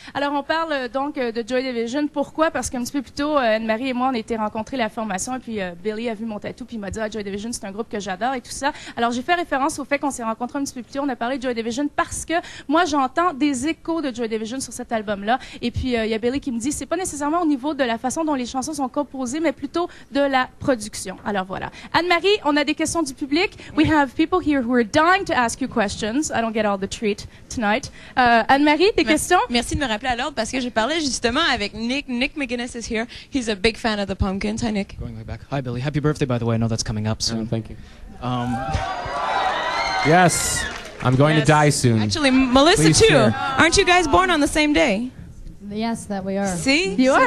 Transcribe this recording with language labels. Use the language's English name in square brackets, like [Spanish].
[French] Alors, on parle donc de Joy Division. Pourquoi? Parce qu'un petit peu plus tôt, Anne-Marie et moi, on a été rencontrer la formation, et puis Billy a vu mon tatou, puis il m'a dit, Joy Division, c'est un groupe que j'adore et tout ça. Alors, j'ai fait référence au fait qu'on s'est rencontrés un petit peu plus tôt. On a parlé de Joy Division parce que moi, j'entends des échos de Joy Division sur cet album-là. Et puis, il y a Billy qui me dit, c'est pas nécessairement au niveau de la façon dont les chansons sont composées, mais plutôt de la production. Alors, voilà. Anne-Marie, on a des questions du public. [English] We have people here who are dying to ask you questions. I don't get all the treat tonight. [French] Anne-Marie, tes questions? Merci de me rappeler à l'ordre parce que j'ai parlé justement avec Nick. [English] Nick McGuinness is here. He's a big fan of the Pumpkins. Hi, Nick. Going way back. Hi, Billy. Happy birthday, by the way. I know that's coming up soon. Thank you. Yes, I'm going to die soon. Actually, Melissa Please too. share. Aren't you guys born on the same day? Yes, that we are. See? You are,